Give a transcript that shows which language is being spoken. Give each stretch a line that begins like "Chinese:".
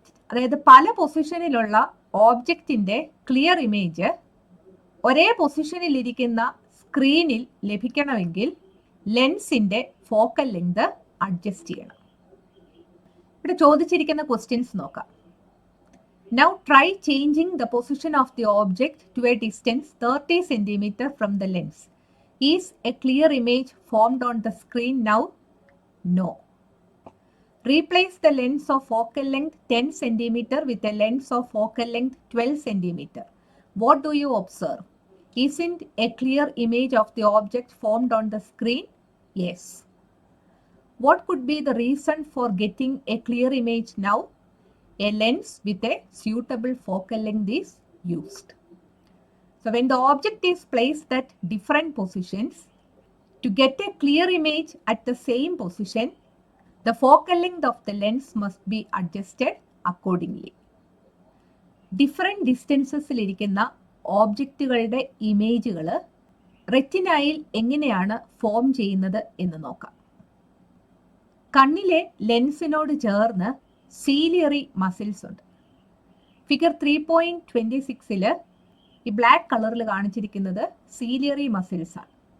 Malayalam: അതായത് പല പൊസിഷനിലുള്ള ഓബ്ജക്റ്റിന്റെ clear image ഒരേ പൊസിഷനിൽ ഇരിക്കുന്ന സ്ക്രീനിൽ ലഭിക്കണമെങ്കിൽ ലെൻസിന്റെ ഫോക്കൽ ലെങ്ത് അഡ്ജസ്റ്റ് ചെയ്യണം. ഇവിടെ ചോദിച്ചിരിക്കുന്ന ക്വസ്റ്റ്യൻസ് നോക്കാം.
English: Now try changing the position of the object to a distance 30 cm from the lens. Is a clear image formed on the screen now? No. Replace the lens of focal length 10 cm with a lens of focal length 12 cm. What do you observe? Isn't a clear image of the object formed on the screen? Yes. What could be the reason for getting a clear image now? A lens with a suitable focal length is used. So when the object is placed at different positions, to get a clear image at the same position, the focal length of the lens must be adjusted accordingly. Different distances
Malayalam: ഇരിക്കുന്ന ഓബ്ജക്റ്റുകളുടെ ഇമേജുകൾ റെറ്റിനയിൽ എങ്ങനെയാണ് form ചെയ്യുന്നത് എന്ന് നോക്കാം. കണ്ണിലെ ലെൻസിനോട് ചേർന്ന് ciliary muscles ഉണ്ട്. Figure 3.26-ൽ ഈ ബ്ലാക്ക് കളറിൽ കാണിച്ചിരിക്കുന്നത് സീലിയറി മസിൽസ് ആണ്.